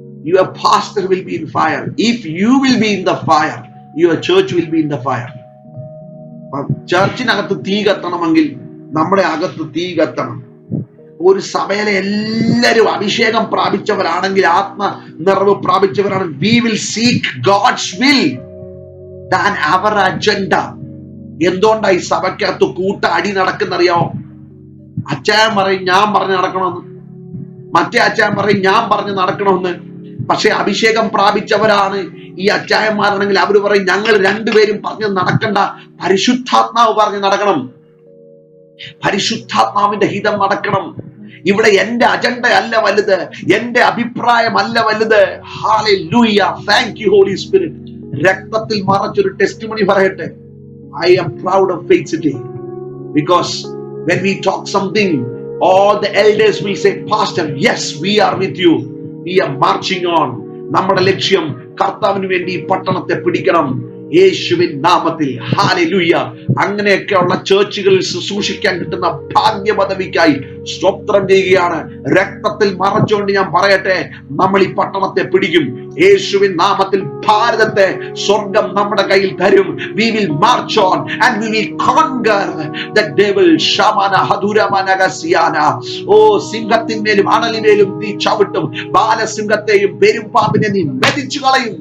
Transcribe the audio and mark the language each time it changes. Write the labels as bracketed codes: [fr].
[en] Your pastor will be in fire. If you will be in the fire, your church will be in the fire. [ml] ചർച്ചിനകത്ത് തീ കത്തണമെങ്കിൽ നമ്മുടെ അകത്ത് തീ കത്തണം. ഒരു സഭയിലെ എല്ലാവരും അഭിഷേകം പ്രാപിച്ചവരാണെങ്കിൽ, ആത്മ നിറവ് പ്രാപിച്ചവരാണെങ്കിൽ, [en] we will seek God's will than our agenda. [ml] എന്തുകൊണ്ടാ ഈ സഭയ്ക്കകത്ത് കൂട്ട അടി നടക്കുന്നറിയാമോ? അച്ചായൻ പറയും ഞാൻ പറഞ്ഞ് നടക്കണമെന്ന്, മറ്റേ അച്ചായൻ പറയും ഞാൻ പറഞ്ഞ് നടക്കണമെന്ന്. പക്ഷെ അഭിഷേകം പ്രാപിച്ചവരാണ് ഈ അച്ചായന്മാരാണെങ്കിൽ അവര് പറയും ഞങ്ങൾ രണ്ടുപേരും പറഞ്ഞ് നടക്കണ്ട, പരിശുദ്ധാത്മാവ് പറഞ്ഞ് നടക്കണം, പരിശുദ്ധാത്മാവിന്റെ ഹിതം നടക്കണം. ഇവിടെ എന്റെ അജണ്ട അല്ല വലുത്, എന്റെ അഭിപ്രായം അല്ല വലുത്. Hallelujah, [en] Thank you holy spirit. [ml] രക്തത്തിൽ മറച്ചൊരു ടെസ്റ്റിമണി പറയട്ടെ. [en] I am proud of Faith City because when we talk something, all the elders will say, Pastor, yes, we are with you. We are marching on. [ml] നമ്മുടെ ലക്ഷ്യം കർത്താവിന് വേണ്ടി ഈ പട്ടണത്തെ പിടിക്കണം, യേശുവിൻ നാമത്തിൽ. ഹല്ലേലൂയ. അങ്ങനെയൊക്കെയുള്ള ചേർച്ചുകളിൽ ശുശ്രൂഷിക്കാൻ കിട്ടുന്ന ഭാഗ്യപദവിക്കായി സ്തോത്രം ചെയ്യുകയാണ്. രക്തത്തിൽ മറച്ചുകൊണ്ട് ഞാൻ പറയട്ടെ, നമ്മൾ ഈ പട്ടണത്തെ പിടിക്കും യേശുവിൻ നാമത്തിൽ. ഭാരതത്തെ സ്വർഗം നമ്മുടെ കയ്യിൽ തരും. [en] We will march on and we will conquer the devil. Shamana Haduramanagasiana. [ml] സിംഹത്തിന്മേലും അണലിന്മേലും നീ ചവിട്ടും, ബാലസിംഹത്തെയും പെരുമ്പാമ്പിനെ നീ മെതിച്ചു കളയും.